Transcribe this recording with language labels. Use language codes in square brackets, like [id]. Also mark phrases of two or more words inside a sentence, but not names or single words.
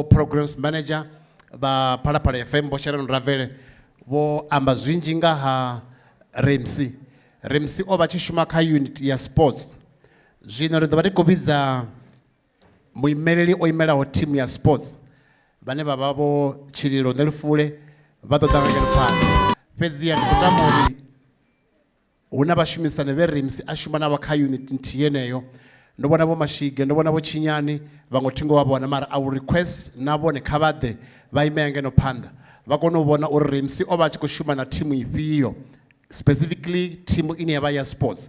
[en] programs manager [ve] ba Phalaphala FM bo Sharon Ravele bo amba zwinji nga ha Rampsie o vha tshi shuma kha unit ya sports. Zwino ri ḓo vha ri khou vhidza muimeleli o imelaho team ya sports vhane vha vha vho Tshililo Nelufule vha ḓo ḓa ngeno phanḓa. Fhedziha ndi khou tama uri hu na vhashumisani vhe Rampsie a shuma navho kha unit nthihi yeneyo. Ndo vhona vho Mashige, ndo vhona vho Chinyani, vhaṅwe thingo vha vhona, mara [en] I will request [ve] na vhone kha vha ḓe vha ime ngeno phanḓa vha kone u vhona uri Rampsie o vha a tshi khou shuma na thimu ifhio, specifically thimu ine ya vha ya sports.